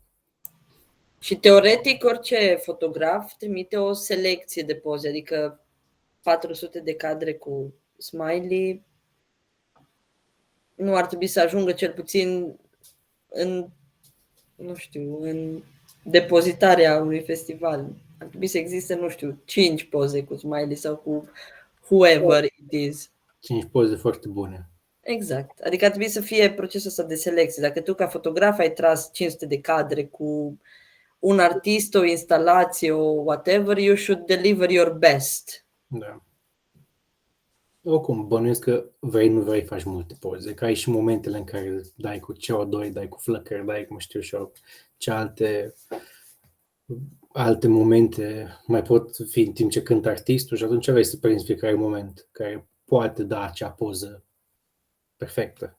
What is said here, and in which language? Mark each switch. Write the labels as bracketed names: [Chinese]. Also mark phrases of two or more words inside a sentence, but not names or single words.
[Romanian] Și teoretic orice fotograf trimite o selecție de poze, adică 400 de cadre cu smiley nu ar trebui să ajungă cel puțin în depozitarea unui festival. Ar trebui să existe, 5 poze cu smiley sau cu [English] whoever it is. [Romanian] 5 poze foarte bune. Exact. Adică ar trebui să fie procesul ăsta de selecție. Dacă tu ca fotograf ai tras 500 de cadre cu un artist, o instalație, o whatever, [English] you should deliver your best. [Romanian] Da. Oricum, bănuiesc că nu vrei faci multe poze, că ai și momentele în care dai cu CO2, dai cu flăcări, dai cum știu și eu, ce alte momente mai pot fi în timp ce cântă artistul și atunci vrei să prinzi fiecare moment care poate da acea poză perfectă.